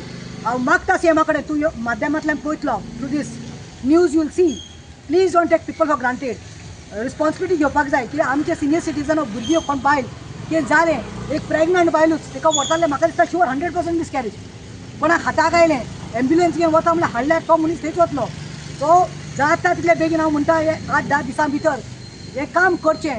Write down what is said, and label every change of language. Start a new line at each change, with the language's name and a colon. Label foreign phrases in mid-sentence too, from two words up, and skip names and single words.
Konkani: हांव मागता सीएमा कडेन, तूं माध्यमांतल्यान पळयतलो
English: through this news you will see. please don't take people for granted.
Konkani: रिस्पॉन्सिबिलिटी घेवपाक जाय. कित्याक आमचे
English: senior citizen
Konkani: भुरगीं कोण बायल कितें जालें, एक प्रेग्नंट बायलूच तिका व्हरताले, म्हाका दिसता
English: sure 100% miscarriage.
Konkani: कोणाक हाताक आयलें, एम्ब्युलन्स घेवन वता म्हणल्यार हाडल्यार तो मनीस थंयच वतलो. सो जाता तितले बेगीन हांव म्हणटा 8-10 दिसां भितर हे काम करचें.